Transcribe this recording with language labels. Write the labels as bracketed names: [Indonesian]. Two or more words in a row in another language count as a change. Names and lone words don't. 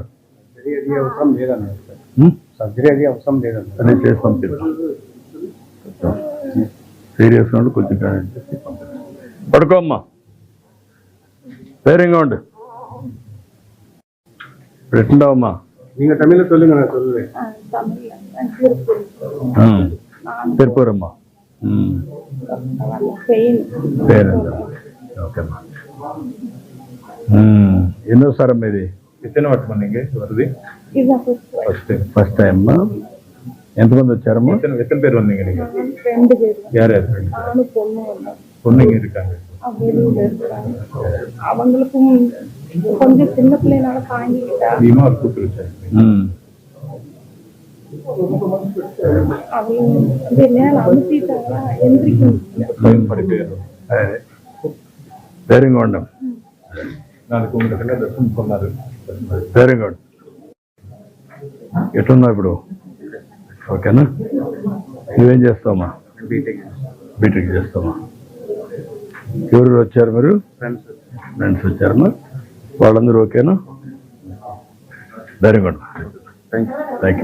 [Telugu] అవసరం లేదన్నారు సార్. సర్జరీ అది అవసరం లేదన్నారు. అన్ని చేసి పంపిస్తాం. సీరియస్ ఉండు, కొంచెం పడుకోమ్మా, ధైర్యంగా ఉండు. ఇప్పుడు ఎట్లుండవమ్మా? [Tamil] நீங்க தமிழ்ல சொல்லுங்க, நான் சொல்லுவேன். [Telugu] తిరుపూరమ్మా. ఓకేమ్మా. ఎన్నోసారమ్మా ఇది? [Tamil] எத்தனை வருஷமா நீங்க வருது? [Telugu] ఫస్ట్ టైం అమ్మా. ఎంతమంది వచ్చారమ్మా? [Tamil] எத்தனை பேர் வந்தீங்க நீங்க? 2 பேர். யார் யார்? பொண்ணுங்க இருக்காங்க. அவங்களுக்கும் கொஞ்சம் சின்ன பிள்ளைனால தாங்கிக்கிட்டா நீமா ஒரு கூட்டு வச்சாங்க. அவங்க மேல அமுத்திட்டாங்களா எந்திரிக்கும். [Telugu] ధైర్యంగా ఉండం. [Tamil] நாளைக்கு உங்களுக்கு என்ன தர்ஷனம் சொன்னாரு. [Telugu] ధైర్యంగా ఉండు. ఎట్లున్నావు ఇప్పుడు? ఓకేనా? నువ్వేం చేస్తావమ్మా? బీటెక్ చేస్తావా? ఎవరు వచ్చారు మీరు? ఫ్రెండ్స్ వచ్చారమ్మా. వాళ్ళందరూ ఓకేనా? ధైర్యంగా ఉండు. [English] thank you.